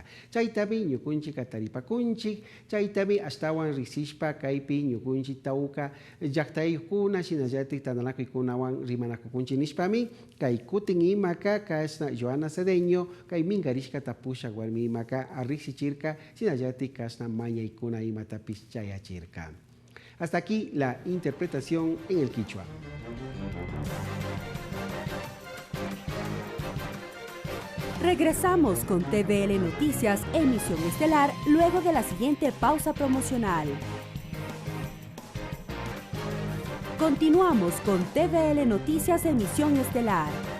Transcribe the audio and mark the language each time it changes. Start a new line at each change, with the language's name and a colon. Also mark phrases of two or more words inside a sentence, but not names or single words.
Quechua: Chaytami ñukunchik ataripakunchik, chaytami astawan risishpa kaypi ñukunchik tauka llaktaykuna shinallati tandanakuykunawan rimanakukunchik nishpami kay kutin imaka kasna Joana Cedeño kay mingarishka tapusha warmi imaka arrixichirka shinallati kasna mañaykuna imatapish chayachirka.
Spanish: Hasta aquí la interpretación en el quichua. Regresamos con TVL Noticias, emisión estelar, luego de la siguiente pausa promocional. Continuamos con TVL Noticias, emisión estelar.